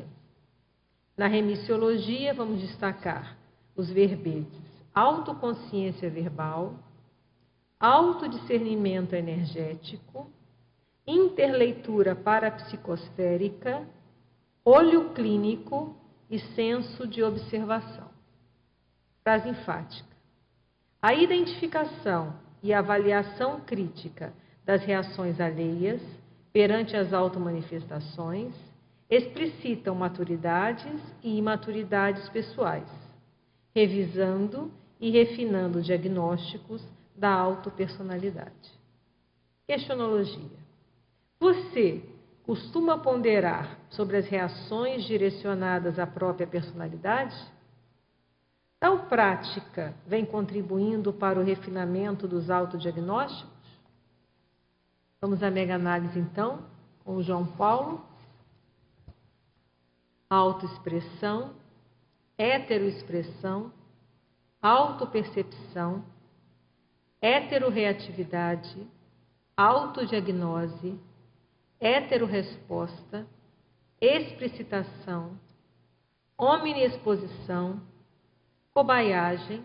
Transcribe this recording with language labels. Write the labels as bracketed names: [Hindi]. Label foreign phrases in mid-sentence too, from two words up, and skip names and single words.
[Portuguese] Na remissiologia, vamos destacar os verbetes autoconsciência verbal, autodiscernimento energético, interleitura parapsicosférica, olho clínico e senso de observação. Frase enfática. A identificação e avaliação crítica das reações alheias perante as automanifestações explicitam maturidades e imaturidades pessoais, revisando e refinando diagnósticos da autopersonalidade. Questionologia. Você costuma ponderar sobre as reações direcionadas à própria personalidade? Tal prática vem contribuindo para o refinamento dos autodiagnósticos? Vamos à mega-análise, então, com o João Paulo. Autoexpressão, heteroexpressão, autopercepção, heterorreatividade, autodiagnose, heterorresposta, explicitação, omniexposição, cobaiagem,